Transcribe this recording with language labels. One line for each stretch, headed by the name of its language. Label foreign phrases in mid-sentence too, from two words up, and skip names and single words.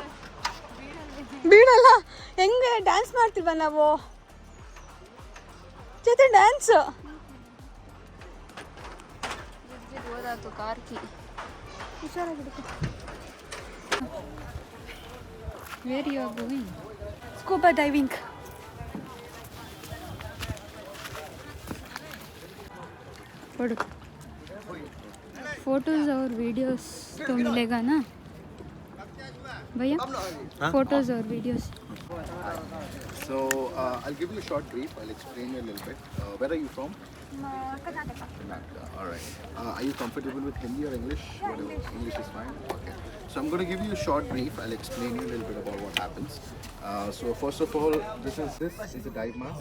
Kannada: ಬೀಳಲ್ಲ. ಹೆಂಗೆ ಡ್ಯಾನ್ಸ್ ಮಾಡ್ತೀವ ನಾವು? ಚೇತಿ ಡ್ಯಾನ್ಸ್. ಹುಷಾರಾಗಿರುತ್ತೆ.
English: where you are going? scuba diving.
Hindi: फोटोज और वीडियोस तो मिलेगा ना भैया? फोटोज और वीडियोस.
English: So I'll give you a short brief. I'll explain you a little bit. Where are you from? Karnataka. Karnataka. All right. Are you comfortable with Hindi or English? English. English is fine. Okay. So I'm going to give you a short brief. I'll explain you a little bit about what happens. So first of all, this is a dive mask.